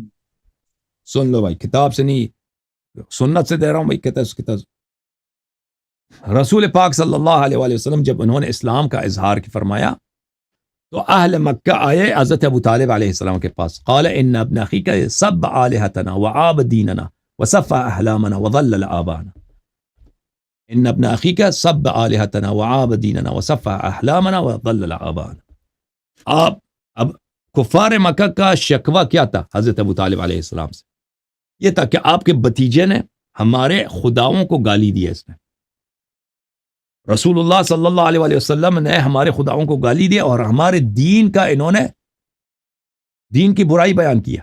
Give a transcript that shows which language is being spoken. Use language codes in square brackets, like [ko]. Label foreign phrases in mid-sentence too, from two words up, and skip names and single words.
[ur] سن لو بھائی، کتاب سے نہیں، سنت سے دے رہا ہوں بھائی. کتاب رسول پاک [ar] صلی اللہ علیہ وآلہ وسلم [ur] جب انہوں نے اسلام کا اظہار کی فرمایا تو اہل مکہ آئے حضرت ابو طالب [ar] علیہ السلام [ur] کے پاس. [ar] قال ان ابن اخیک سب آلہتنا وعاب دیننا وصفى احلامنا وضلل آبانا. ان ابن اخیک سب آلہتنا وعاب دیننا وصفى احلامنا وضلل آبانا. [ur] آپ اب کفار مکہ کا شکوہ کیا تھا حضرت ابو طالب [ar] علیہ السلام [ur] سے؟ یہ تھا کہ آپ کے بتیجے نے ہمارے خداؤں کو گالی دی ہے. اس نے، [ar] رسول اللہ صلی اللہ علیہ وسلم [ur] نے ہمارے خداؤں کو گالی دیا اور ہمارے دین کا انہوں نے دین کی برائی بیان کیا.